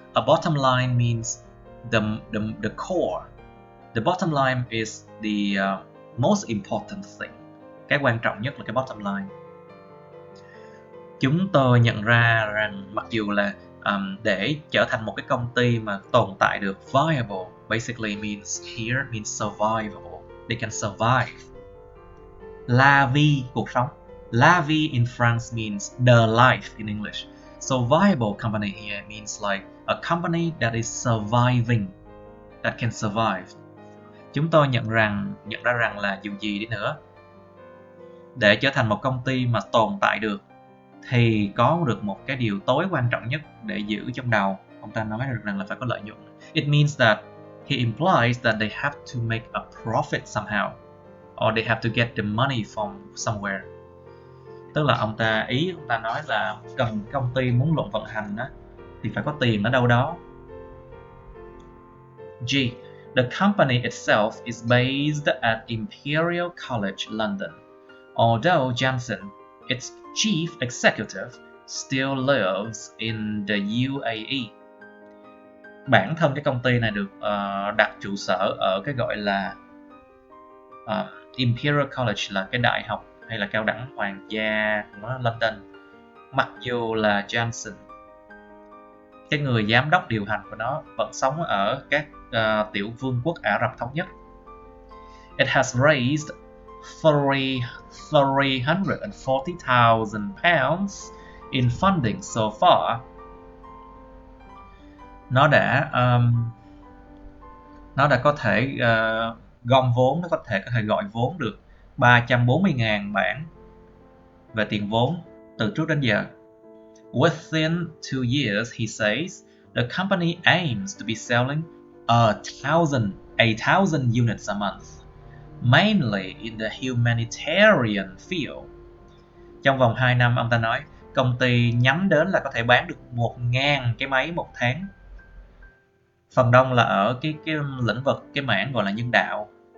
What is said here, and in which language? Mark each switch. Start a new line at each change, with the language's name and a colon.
English: A bottom line means the core. The bottom line is the most important thing.
Vietnamese: Cái quan trọng nhất là cái bottom line. Chúng tôi nhận ra rằng mặc dù là để trở thành một cái công ty mà tồn tại được,
English: viable basically means survivable. They can survive.
French: La vie,
Vietnamese: cuộc sống.
French: La vie
English: in France means the life in English. So viable company here means like a company that is surviving, that can survive.
Vietnamese: Chúng tôi nhận ra rằng là dù gì đi nữa, để trở thành một công ty mà tồn tại được thì có được một cái điều tối quan trọng nhất để giữ trong đầu. Ông ta nói được rằng là phải có lợi nhuận.
English: It means that he implies that they have to make a profit somehow, or they have to get the money from somewhere.
Vietnamese: Tức là ông ta nói là cần công ty muốn vận hành á, thì phải có tiền ở đâu đó.
English: G. The company itself is based at Imperial College London, although Johnson, its chief executive, still lives in the UAE.
Vietnamese: Bản thân cái công ty này được đặt trụ sở ở cái gọi là Imperial College, là cái đại học hay là cao đẳng hoàng gia của London. Mặc dù là Johnson, cái người giám đốc điều hành của nó, vẫn sống ở các tiểu vương quốc Ả Rập Thống Nhất.
English: It has raised £340,000 in funding so far.
Vietnamese: Nó đã có thể gom vốn, nó có thể gọi vốn được 340.000 bảng về tiền vốn từ trước đến giờ.
English: Within 2 years, he says, the company aims to be selling 1,000 units a month, mainly in the humanitarian field.
Vietnamese: Trong vòng 2 năm, ông ta nói, công ty nhắm đến là có thể bán được 1.000 cái máy một tháng. Phần đông là ở cái lĩnh vực, cái mảng gọi là nhân đạo.